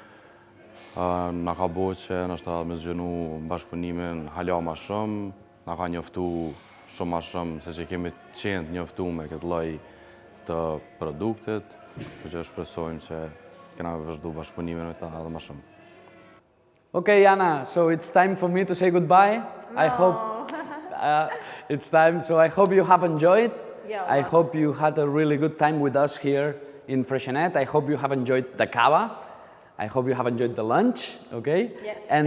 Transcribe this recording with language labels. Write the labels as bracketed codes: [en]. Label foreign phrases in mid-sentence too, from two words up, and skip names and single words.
[sq] Na ka bo që nështë me zgjënu bashkëpunimin hala ma shumë, na ka njoftu shumë ma shumë, se që kemi qenë njoftu me këtë lloj të produktit, për që shpresojmë që kena me vazhdu bashkëpunimin me ta edhe ma shumë. [en] Okay, Anna, so it's time for me to say goodbye. No. I hope it's time, so I hope you have enjoyed. Yeah, I hope you had a really good time with us here in Freixenet. I hope you have enjoyed the cava. I hope you have enjoyed the lunch, okay?